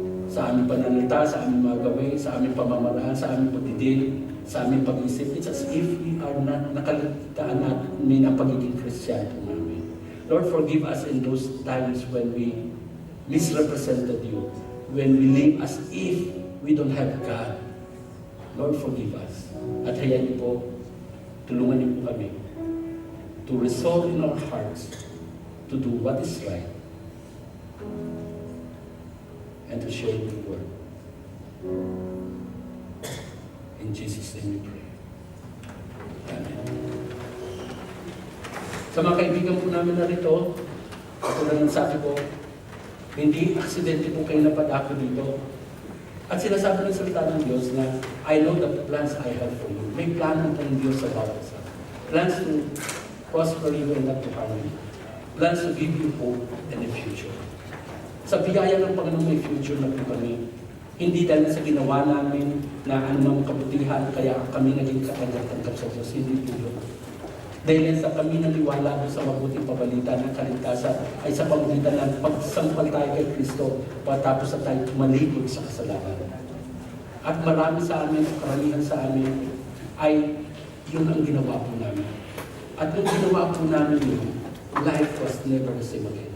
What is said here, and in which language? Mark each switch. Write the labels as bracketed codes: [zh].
[tl] Sa aming pananalita, sa aming mga gawin, sa aming pamamaraan, sa aming pagdidil, sa aming pag-isip. [en] It's as if we are not [tl] nakaligtaan namin ang pagiging Kristyano namin. [en] Lord, forgive us in those times when we misrepresented you, when we live as if we don't have God. Lord, forgive us. [tl] At hayaan niyo po, tulungan niyo po kami [en] to resolve in our hearts to do what is right and to share your word. In Jesus' name we pray. Amen. [tl] Sa mga kaibigan po namin narito, tulad ng sabi ko, hindi aksidente po kayo napadako dito. At sinasabi ng salita ng Diyos na, [en] I know the plans I have for you. [tl] May plano ng Diyos [en] about us. Plans to prosper you and not to harm you. Plans to give you hope and a future. [tl] Sa biyaya ng Panginoon may future na po kami. Hindi dahil sa ginawa namin na anumang kabutihan, kaya kami naging katanggap-tanggap sa Diyos. Hindi po yun. Dahil sa kami naniwala sa mabuting pabalita ng kaligtasan ay sa pamagitan ng pagsampal tayo kay Kristo patapos na tayo malikod sa kasalanan. At marami sa amin, karamihan sa amin, ay yun ang ginawa po namin. At nung ginawa po namin yun, [en] life was never the same again.